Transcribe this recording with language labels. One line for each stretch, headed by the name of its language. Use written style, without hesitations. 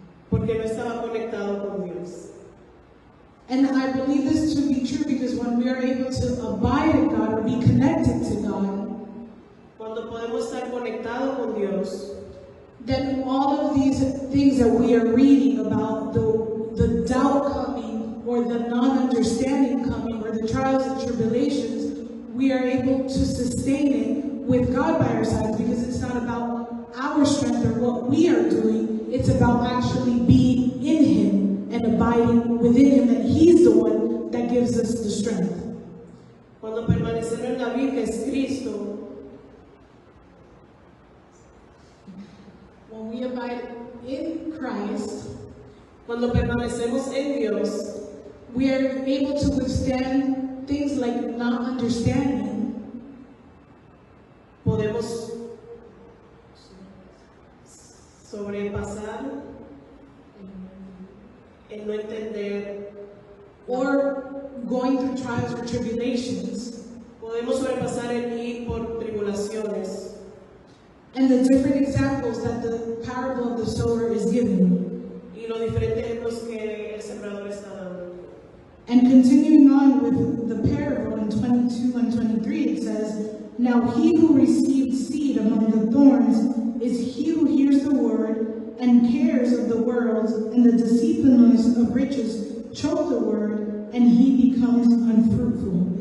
Spanish: porque no estaba conectado con Dios.
English: And I believe this to be true because when we are able to abide in God or be connected to God,
Spanish: cuando podemos estar conectados con Dios,
English: then all of these things that we are reading about, the doubt coming or the non-understanding coming or the trials and tribulations, we are able to sustain it with God by our sides because it's not about our strength or what we are doing, it's about actually being in Him and abiding within Him, that He's the one that gives us the strength.
Spanish: Cuando permanecemos en la vida que es Cristo,
English: when we abide in Christ,
Spanish: cuando permanecemos en Dios,
English: we are able to withstand things like not understanding.
Spanish: Podemos sobrepasar el no entender
English: or going through trials or tribulations.
Spanish: Podemos sobrepasar el ir por tribulaciones.
English: and the different examples that the parable of the sower is giving.
Spanish: Y los diferentes ejemplos que el sembrador está dando.
English: And continuing on with the parable in 22 and 23, it says, "Now he who received seed among the thorns is he who hears the word and cares of the world, and the deceitfulness of riches choke the word, and he becomes unfruitful."